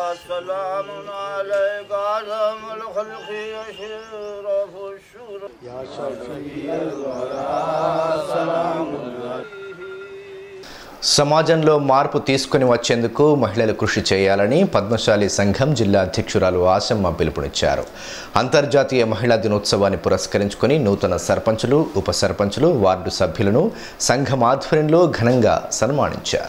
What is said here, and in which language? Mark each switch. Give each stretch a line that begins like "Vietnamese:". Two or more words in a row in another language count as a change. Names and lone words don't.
Arabic: سلام عليك عظم الخلق يشرف الشور يا شفيع الورى سلام
Telugu: సమాజంలో మార్పు తీసుకుని వచ్చేందుకు మహిళలు కృషి చేయాలని పద్మశాలి సంఘం జిల్లా అధ్యక్షురాలు ఆశమ్మ పిలుపునిచ్చారు. అంతర్జాతీయ మహిళా దినోత్సవాన్ని పురస్కరించుకొని నూతన సర్పంచులు, ఉప సర్పంచులు, వార్డు సభ్యులను సంఘం ఆధ్వర్యంలో ఘనంగా సన్మానించారు.